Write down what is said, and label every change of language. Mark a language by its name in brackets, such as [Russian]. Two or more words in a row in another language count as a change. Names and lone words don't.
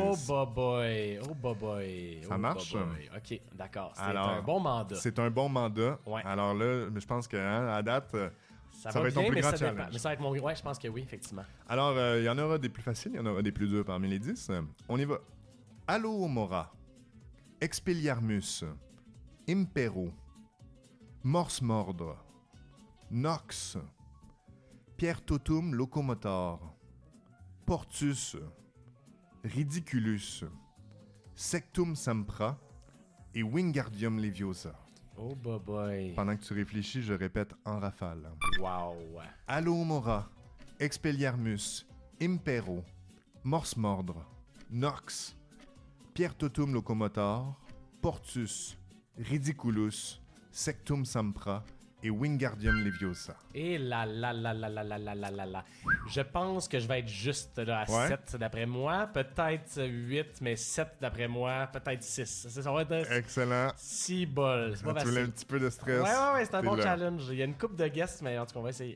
[English] Oh, boy. Oh, boy. [French] Ça marche? OK, d'accord. C'est un bon mandat. C'est un bon mandat. Ouais. Alors là, je pense qu'à date... Ça va être ton plus grand challenge. Mais ça va être mon... Ouais, je pense que oui, effectivement. Alors, il y en aura des plus faciles, il y en aura des plus durs parmi les 10. On y va. Alohomora, Expelliarmus, Impero, Morse Mordre, Nox, Pierre Totum Locomotor, Portus, Ridiculus, Sectum Sempra et Wingardium Leviosa. [English] Oh, boy. [French] Pendant que tu réfléchis, je répète en rafale. Wow. Alohomora, Expelliarmus, Impero, Morse Mordre, Nox, Pierre Totum Locomotor, Portus, Ridiculus, Sectum Sempra et Wingardium Leviosa. Et là. Je pense que je vais être juste là, à 7 d'après moi. Peut-être 8, mais 7 d'après moi. Peut-être 6. Ça va être excellent. 6 bols. C'est pas tu facile. voulais un petit peu de stress. Ouais, c'est un bon challenge. Il y a une couple de guests, mais en tout cas, on va essayer.